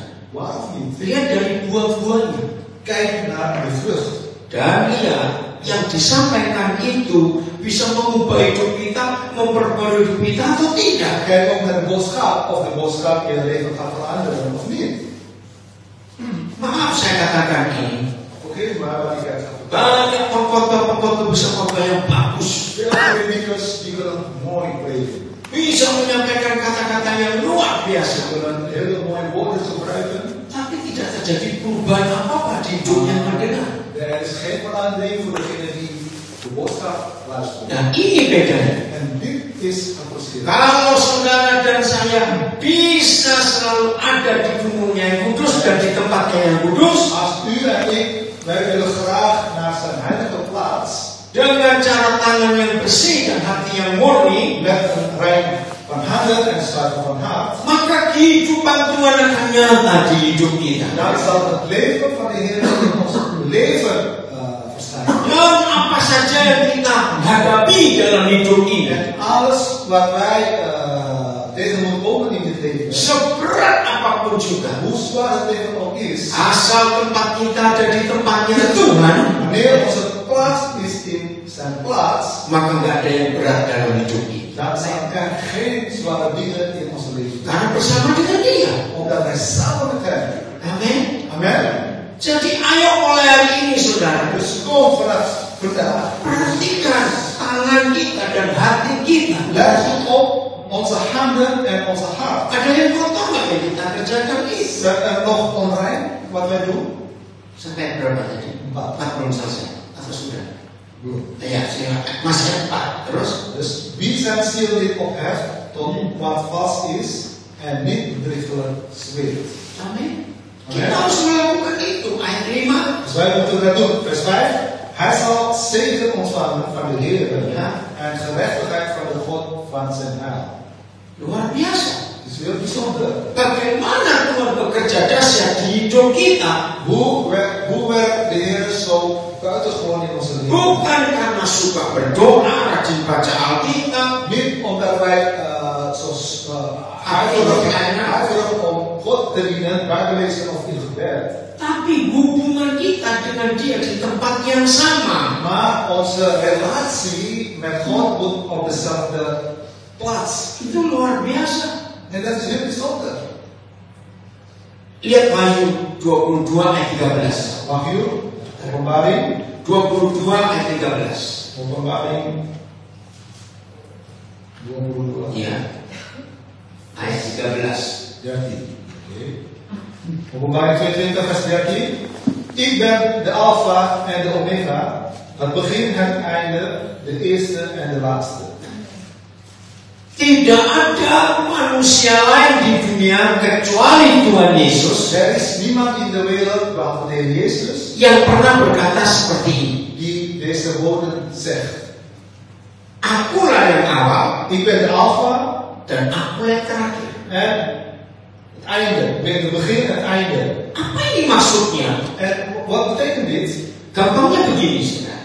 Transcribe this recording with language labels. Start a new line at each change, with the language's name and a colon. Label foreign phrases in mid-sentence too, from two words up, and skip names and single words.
Dutch: Waarom niet?
Indonesian: Lihat dari buah-buahnya.
Dutch: Kijk naar de vrucht.
Indonesian: Dan ya, yang disampaikan itu bisa mengubah hidup kita, memperbarui hidup kita atau tidak?
Dutch: Kijk ook naar de boodschap, of de boodschap je leven gaat veranderen of niet.
Indonesian: Maaf saya katakan ini.
Dutch: Oké, maar wat ik heb gezegd.
Indonesian: Banyak pengkhotbah bisa khotbah yang bagus,
Dutch: Veel predikers die willen mooi prediken.
Indonesian: bisa menyampaikan kata-kata yang luar
Dutch: Ze
Indonesian: biasa,
Dutch: willen hele mooie woorden gebruiken.
Indonesian: tapi tidak terjadi perubahan apa-apa di hidupnya mendengar.
Dutch: Er is geen verandering voor degene die de boodschap luistert.
Indonesian: Nah, ini bedanya.
Dutch: En dit is het verschil.
Indonesian: Kalau saudara dan saya bisa selalu ada di gunungnya yang kudus dan di tempatnya yang kudus,
Dutch: Als u en ik, wij willen graag naar zijn heilige plaats,
Indonesian: dengan cara tangan yang bersih dan hati yang murni,
Dutch: met een rein van handen en zuiver van hart,
Indonesian: maka kehidupan Tuhan akan nyata di hidup kita.
Dutch: dan zal het leven van de Heer in ons leven verschijnen.
Indonesian: Dan apa saja yang kita hadapi dalam hidup ini,
Dutch: En alles wat wij tegen moeten komen in dit leven,
Indonesian: seberat apapun juga,
Dutch: hoe zwaar het leven ook is,
Indonesian: asal tempat kita ada di tempatnya Tuhan,
Dutch: wanneer onze plaats is in zijn plaats,
Indonesian: maka nggak ada yang berat dalam hidup kita.
Dutch: dan zijn er geen zware dingen in ons leven.
Indonesian: Karena bersama dengan Dia.
Dutch: Omdat wij samen met hem.
Indonesian: Amin.
Dutch: Amen.
Indonesian: Jadi ayo mulai hari ini, saudara,
Dutch: Dus kom vanaf vandaag.
Indonesian: perhatikan tangan kita dan hati kita.
Dutch: Let op onze handen en onze hart.
Indonesian: Ada yang kotor nggak yang kita kerjakan ini?
Dutch: Zijn er nog onrein wat wij doen?
Indonesian: Sampai berapa tadi? 4 belum selesai atau sudah? Belum. Ya, silakan. Masih 4. Terus?
Dutch: Dus wie zijn ziel niet opheft tot wat vast is en niet bedriegelijk zweert.
Indonesian: Amin. Kita harus melakukan itu. Ayat 5.
Dutch: Dus wij moeten dat doen. Vers 5. Hij zal zegen ontvangen van de Heer Ja. en gerechtigheid van de God van zijn heil.
Indonesian: Luar biasa.
Dutch: Het is heel bijzonder.
Indonesian: Bagaimana Tuhan bekerja dahsyat di hidup kita?
Dutch: Hoe werkt de Heer zo buitengewoon in onze leven?
Indonesian: Bukan karena suka berdoa, rajin baca Alkitab,
Dutch: Niet omdat wij ijverig om God te dienen, Bijbel lezen of in gebed.
Indonesian: tapi hubungan kita dengan Dia di tempat yang sama.
Dutch: Maar onze relatie met God moet op dezelfde plaats.
Indonesian: Itu luar biasa.
Dutch: En dat is heel bijzonder.
Indonesian: Lihat Wahyu 22 ayat 13. Wahyu, Openbaring, 22 ayat 13.
Dutch: Openbaring 22.
Indonesian: Ya. Ayat 13. 13.
Dutch: Oké. Openbaring 22 vers 13. Ik ben de Alpha en de Omega, het begin en het einde, de eerste en de laatste.
Indonesian: Tidak ada manusia lain di dunia kecuali Tuhan Yesus
Dutch: Er is niemand in de wereld behalve de Heer Jezus
Indonesian: yang pernah berkata seperti ini.
Dutch: die deze woorden zegt.
Indonesian: Akulah yang awal
Dutch: Ik ben de Alpha
Indonesian: dan aku yang terakhir.
Dutch: en het einde. Ik ben het begin en het einde.
Indonesian: Apa ini maksudnya?
Dutch: En wat betekent dit?
Indonesian: Gampangnya begini, saudara.